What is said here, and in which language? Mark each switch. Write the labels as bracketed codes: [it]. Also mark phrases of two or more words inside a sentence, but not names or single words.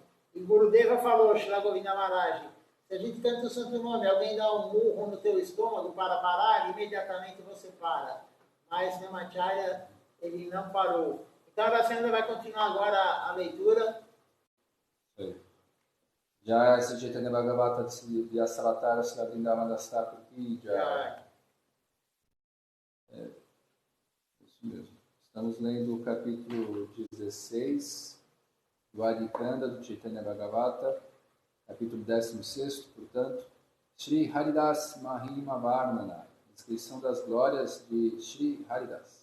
[pt] E Gurudeva falou, Shri Govinda Maharaj, se a gente canta o Santo Nome, alguém dá um murro no teu estômago para parar, imediatamente você para. Mas Namacharya, ele não parou. Então a Raskanda vai continuar agora a leitura. Sim. [hi] जय श्री चैतन्य भागवत दे असवतार श्री वृन्दावन ठाकुर की जय. [pt] Isso mesmo. Estamos lendo o capítulo 16 do Adikanda do Chaitanya Bhagavata, capítulo 16, portanto, Shri Haridas Mahima Varnana, descrição das glórias de Shri Haridas.